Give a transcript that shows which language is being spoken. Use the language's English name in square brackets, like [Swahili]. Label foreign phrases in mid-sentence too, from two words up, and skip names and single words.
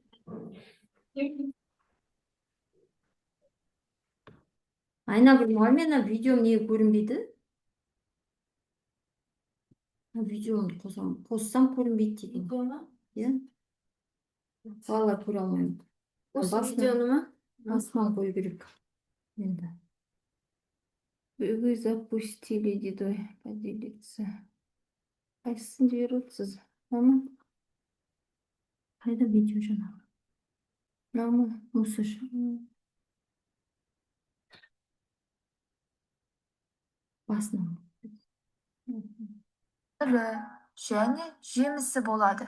[Kazakh] Айнагүл мұғалім, видеом неге көрінбейді? Видеомды қоссам көрінбейді деген. Иә? Балалар көре алмаймын. Видеоны ма? Басынан қою керек. Енді. [Russian] Вы запустили, дедой, поделиться. [Kazakh] Қайсысын жіберіп отырсыз? Мама? Қайда видео жаңағы? Мама, осы басынан. Гүлі және жемісі болады.